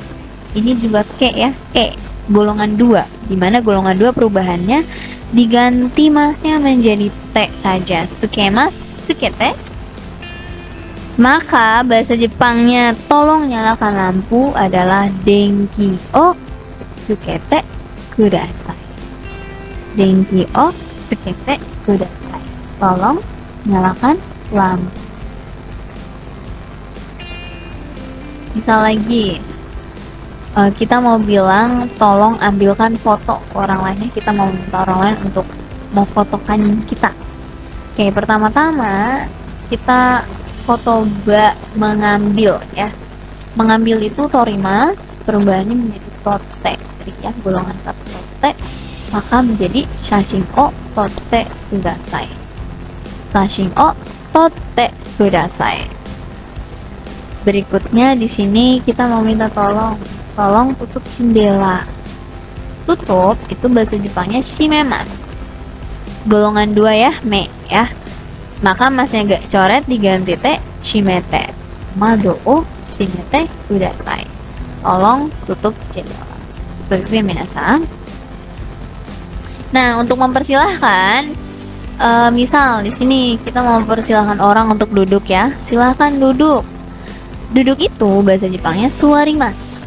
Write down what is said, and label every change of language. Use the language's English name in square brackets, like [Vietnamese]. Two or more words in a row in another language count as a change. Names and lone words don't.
[Indonesian] Ini juga ke ya, golongan 2, dimana golongan 2 perubahannya diganti masnya menjadi te saja. [Japanese] つけます、つけて. [Indonesian] Maka bahasa Jepangnya tolong nyalakan lampu adalah [Japanese] 電気をつけてください. 電気をつけてください. [Indonesian] Tolong nyalakan lampu. Misal lagi, kita mau bilang tolong ambilkan foto ke orang lainnya, kita mau minta orang lain untuk mau fotokan kita. Oke, pertama-tama kita foto mengambil ya. Mengambil itu torimas, perubahannya menjadi tote ya, golongan 1 tote, maka menjadi [Japanese] 写真を撮ってください. 写真を撮ってください. [Indonesian] Berikutnya di sini kita mau minta tolong tutup jendela. Tutup itu bahasa Jepangnya shimemas. Golongan 2 ya, me ya. Maka masnya gak coret diganti te shimete. [Japanese] 窓を閉めてください. [Indonesian] Tolong tutup jendela. Seperti itu ya minasan. Nah, untuk mempersilahkan, misal di sini kita mau mempersilahkan orang untuk duduk ya. Silahkan duduk. Duduk itu bahasa Jepangnya suwarimas.